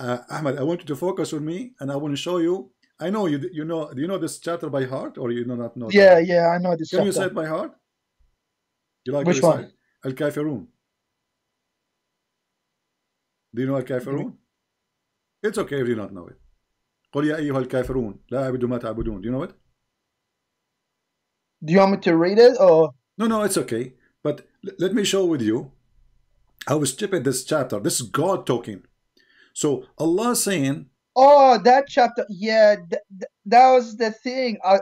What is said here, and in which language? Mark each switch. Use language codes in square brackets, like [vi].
[en] Ahmed, I want you to focus on me, and I want to show you. I know you. You know. Do you know this chapter by heart, or you do not know? Yeah, I know this. Can you say it by heart? You like which one? Al-Kafirun. Do you know Al-Kafirun? It's okay if you don't know it. [ar] قل يا أيها الكافرون لا أعبد ما تعبدون. [en] Do you know it? Do you want me to read it or? No, it's okay. But let me show with you how stupid this chapter. This is God talking. So Allah saying, oh, that chapter, yeah, that was the thing.